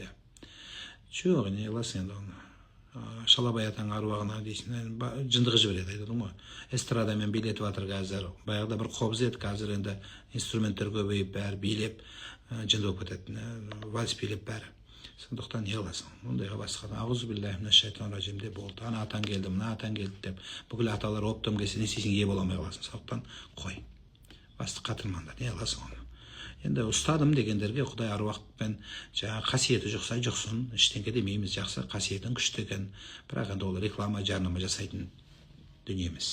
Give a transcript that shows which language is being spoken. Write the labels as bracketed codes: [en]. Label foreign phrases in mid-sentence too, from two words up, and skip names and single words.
[kk] Жоқ, не қыласың енді оны. Шалабай атаң аруағына дейсің, жындығы жібереді, айтады ғой. Эстрадамен билетіп жатыр қазір. Баяғыда бір қобыз еді, қазір енді инструменттер көбейіп, бәрі билеп, жынды болып кетеді. Вальс билеп бәрі. Сондықтан не қыласың? Ондайға басқа. [ar] أعوذ بالله من الشيطان الرجيم [kk] деп болды. Ана атаң келді, мына атаң келді деп. Бүкіл аталар оптом келсе, не істейсің, ие бола алмай қаласың. Сондықтан қой. Басты қатырмаңдар, не қыласың оны? Енді ұстадым дегендерге Құдай аруақпен жаңа қасиеті жұқса жұқсын, ештеңке демейміз, жақсы, қасиетін күшті екен. Бірақ енді ол реклама, жарнама жасайтын дүниеміз.